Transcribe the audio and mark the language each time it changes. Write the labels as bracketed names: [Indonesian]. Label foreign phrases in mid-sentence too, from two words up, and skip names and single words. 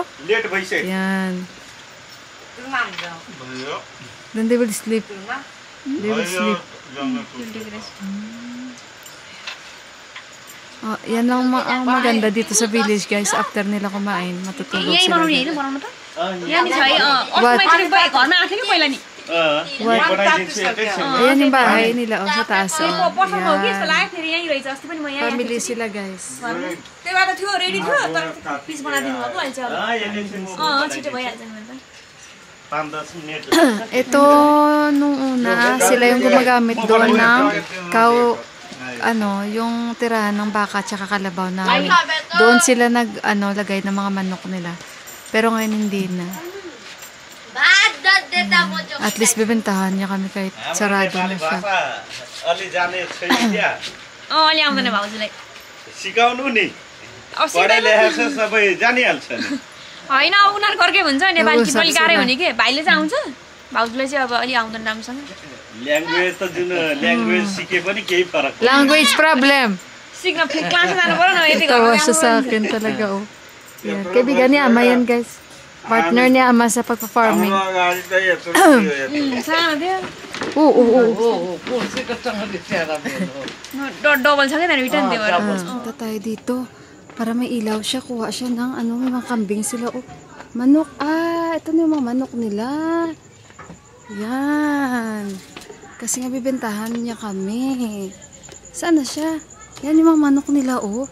[Nepali] लेट भइसक्यो [Filipino] Yan. [English] Then they will sleep. They will sleep. [Filipino] Oh, yan lang ang maganda dito sa village, guys. After nila kumain, matutulog [Nepali] यही [Filipino] sila. [Nepali] बनाउने हैन बनाउनु त. यहाँ नि छ है घरमा आएको थियो कि पहिला नि. [Filipino] Ayan yung bahay nila, oh, sa taas. Oh. [Nepali] पसल हो कि यस्तो [Filipino] Yan. [Nepali] लाग्यो फेरि यहीँ रहेछ अस्ति पनि म यहाँ [Filipino] Family sila, guys. [Nepali] त्यही भएर थियो रेडी थियो तर पिस बनाइदिनु भएको अहिले चाहिँ छिटो भइहाल्छ नि त. 5-10 मिनेट [Filipino] Ito, nung una, sila yung gumagamit doon ng yung tirahan ng baka at kalabaw namin. Doon sila lagay ng mga manok nila. Pero ngayon hindi na. [English] At least [Filipino] bibentahan niya kami kahit sarado na siya. [Nepali] अलि जाने छैन क्या अलि आउँदैन भाउजूलाई सिकाउनु नि अब पढाइ लेखा छ सबै जानिहाल्छ नि होइन अब उनीहरू गर्कै हुन्छ नेपाली कि अलिक गाह्रै हुने कि भाइले चाहिँ आउँछ भाउजूलाई चाहिँ अब अलि आउँदैन राम्रोसँग ल्याङ्ग्वेज त जुन ल्याङ्ग्वेज सिके पनि केही फरक [English] Language problem. [Nepali] सिक्न क्लास जानु पर्यो न यति [Filipino] Tawa siya sa akin talaga, oh. Yan. Kaibigan ni Ama yan, guys. Partner ni Ama sa pagpa-farming. [Nepali] हाम्रो अगाडि त यत्रो थियो सानो थियो [Filipino] Oo. [Nepali] डबल छ क्या त्यहाँदेखि रिटर्न त्यो भएर [Filipino] Punta tayo dito. Para may ilaw siya. Kuha siya ng may mga kambing sila. Oh, manok. Ito na yung mga manok nila. Yan. Kasi nga bibentahan niya kami. Saan na siya? Yan yung mga manok nila, oh.